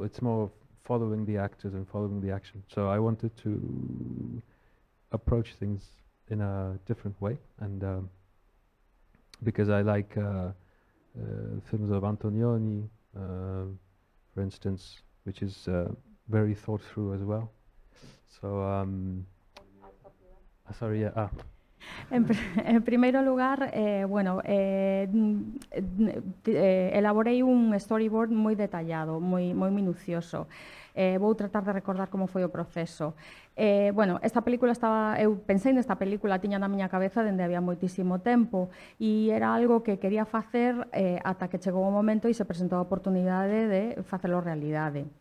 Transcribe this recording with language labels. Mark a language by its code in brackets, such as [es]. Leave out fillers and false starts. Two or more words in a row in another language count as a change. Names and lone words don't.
[en] It's more following the actors and following the action. So I wanted to approach things in a different way, and because I like films of Antonioni, for instance, which is very thought through as well. So, sorry, yeah. [gl] En primeiro lugar, bueno, elaborei un storyboard moi detallado, moi minucioso. Vou tratar de recordar como foi o proceso. Bueno, esta película eu pensei nesta película, tiña na miña cabeza dende había moitísimo tempo, e era algo que quería facer ata que chegou o momento e se presentou a oportunidade de facelo realidade.